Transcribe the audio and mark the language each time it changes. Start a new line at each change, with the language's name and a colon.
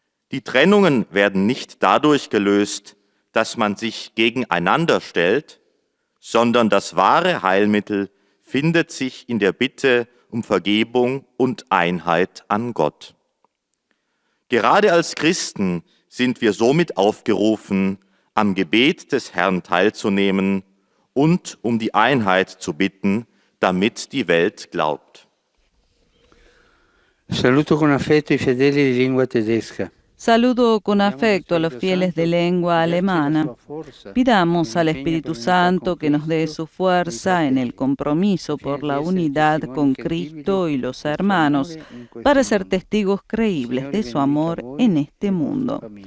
German: Die Trennungen werden nicht dadurch gelöst, dass man sich gegeneinander stellt, sondern das wahre Heilmittel findet sich in der Bitte um Vergebung und Einheit an Gott. Gerade als Christen sind wir somit aufgerufen, am Gebet des Herrn teilzunehmen und um die Einheit zu bitten, damit die Welt glaubt.
Italian: Saluto con affetto i fedeli di lingua tedesca.
Spanish: Saludo con afecto a los fieles de lengua alemana. Pidamos al Espíritu Santo que nos dé su fuerza en el compromiso por la unidad con Cristo y los hermanos para ser testigos creíbles de su amor en este mundo.